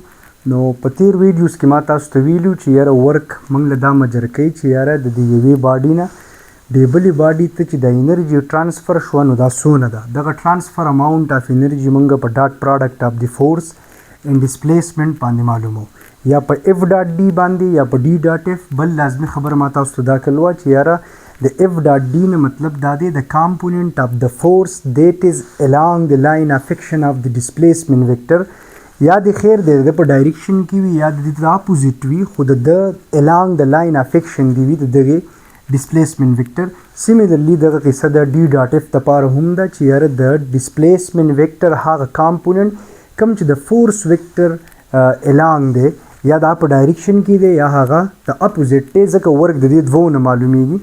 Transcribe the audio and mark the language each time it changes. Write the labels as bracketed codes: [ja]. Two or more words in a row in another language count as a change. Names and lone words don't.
[ps] نو په تیر ویډیوز کې ما تاسو ته ویلو چې یاره ورک موږ له دا مجر کوي چې یاره د دې یوې باډي نه دې بلې باډي ته چې د انرژي ټرانسفر شوه نو دا څونه ده. دغه [en] transfer amount of energy [ps] موږ په [en] dot product of the force and displacement [ps] باندې معلومو، یا په [en] F dot D [ps] باندې یا په [en] D dot F. [ps] بل لازمي خبره ما تاسو ته دا کړل وه چې یاره د [en] F dot D [ps] نه مطلب دا دی د [en] component of the force that is along the line of action of the displacement vector. [ps] یا د خیر د په ډایرکشن کې وي یا د اپوزیټ وي خو د [en] along the line of action [ps] دی وي د دغه [en] displacement vector. [ps] سیمیلرلی دغه قصه د [en] D dot F [ps] لپاره هم ده چې یاره د [en] displacement vector [ps] هغه کامپوننټ کوم چې د [en] force vector [ps] along دی یا دا په ډایرکشن کې دی یا هغه د اپوزیټ دی، ځکه ورک د دې دوو نه معلومیږي.